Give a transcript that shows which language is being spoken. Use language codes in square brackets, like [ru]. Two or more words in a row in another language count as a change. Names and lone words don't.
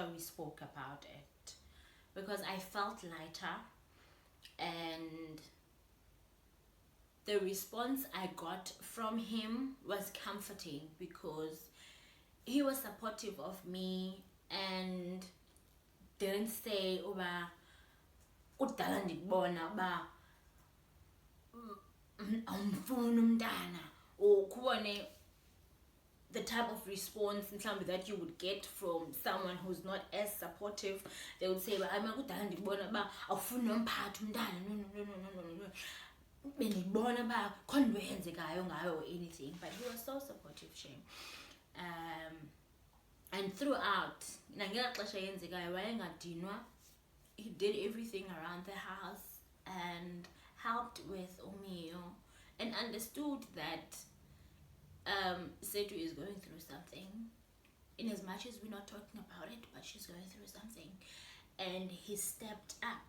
[en] we spoke about it, because I felt lighter, and the response I got from him was comforting, because he was supportive of me and didn't say [xh] uba udala ndikubona uba awumfuni umntana, [en] or kubone the type of response that you would get from someone who's not as supportive. They would say, [xh] kudala ndikubona uba awufuni nomphatha umntana, no. Bendibona uba khona into eyenzekayo ngayo [en] or anything, but he was so supportive, Shane. And throughout, [xh] nangela xesha yenzekayo wayengadinwa, [en] he did everything around the house and helped with Omio and understood that Setu is going through something, in as much as we're not talking about it, but she's going through something. And he stepped up.